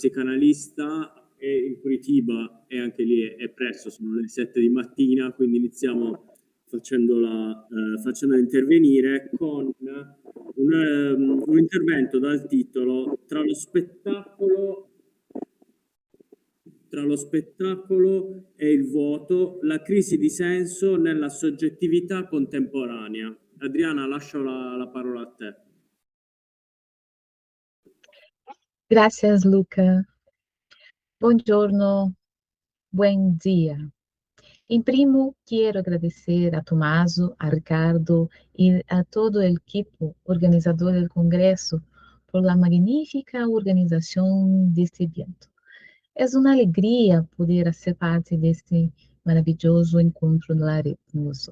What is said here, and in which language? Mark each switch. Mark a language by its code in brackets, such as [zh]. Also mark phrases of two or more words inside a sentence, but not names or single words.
[it] psicanalista, è in Curitiba e anche lì è presto, sono le 7 di mattina, quindi iniziamo facendola intervenire con un intervento dal titolo Tra lo spettacolo e il vuoto, la crisi di senso nella soggettività contemporanea. Adriana, lascio la parola a te. [es] Gracias, Luca. [it] Buongiorno, [es] buen dia. [pt] Em primo, quero agradecer a Tommaso, a Ricardo e a todo o equipo organizador do Congresso [es] por la [pt] magnífica organização deste evento. É uma alegria poder ser parte deste maravilhoso encontro lá com nós.